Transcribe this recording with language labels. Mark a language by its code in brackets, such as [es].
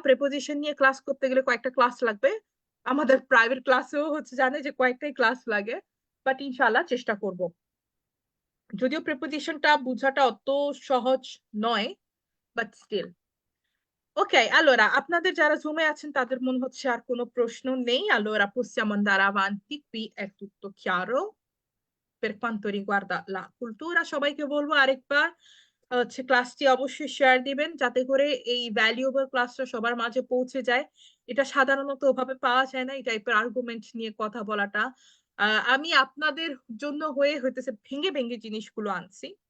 [bn] Preposition নিয়ে class করতে গেলে কয়েকটা ক্লাস লাগবে, আমাদের প্রাইভেট ক্লাসেও হচ্ছে জানে যে কয়েকটাই ক্লাস লাগে, বাট ইনশাআল্লাহ চেষ্টা করব। যদিও প্রেপোজিশনটা বোঝাটা অত সহজ নয়, বাট স্টিল। Ok, allora, আপনাদের যারা জুমে আছেন তাদের মনে হচ্ছে আর কোনো প্রশ্ন নেই। [it] Allora possiamo andare avanti, qui è tutto chiaro per quanto riguarda la cultura। [bn] সবাইকে বলবো আরেকবার হচ্ছে ক্লাসটি অবশ্যই শেয়ার দিবেন যাতে করে এই ভ্যালুয়েবল ক্লাসটা সবার মাঝে পৌঁছে যায়। এটা সাধারণত ওভাবে পাওয়া যায় না, এই টাইপের আর্গুমেন্ট নিয়ে কথা বলাটা। আমি আপনাদের জন্য হয়ে হইতেছে ভেঙে ভেঙে জিনিসগুলো আনছি।